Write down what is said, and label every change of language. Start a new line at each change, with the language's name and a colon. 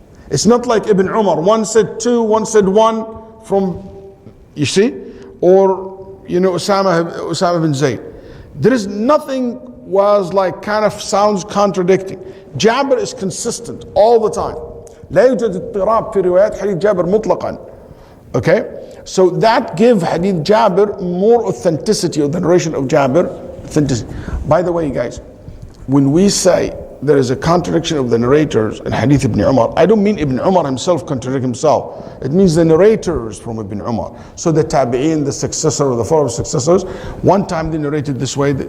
English: It's not like Ibn Umar, one said 2, one said 1 from, you see, or Usama bin Zayd. There is nothing was like kind of sounds contradicting. Jabir is consistent all the time.
Arabic: لا يوجد اضطراب في روايات حديث جابر مطلقا.
English: Okay, so that give hadith Jabir more authenticity, of the narration of Jabir authenticity. By the way, guys, when we say there is a contradiction of the narrators in hadith Ibn Umar, I don't mean Ibn Umar himself contradict himself. It means the narrators from Ibn Umar. So the tabi'in, the successor or the follower successors, one time they narrated this way.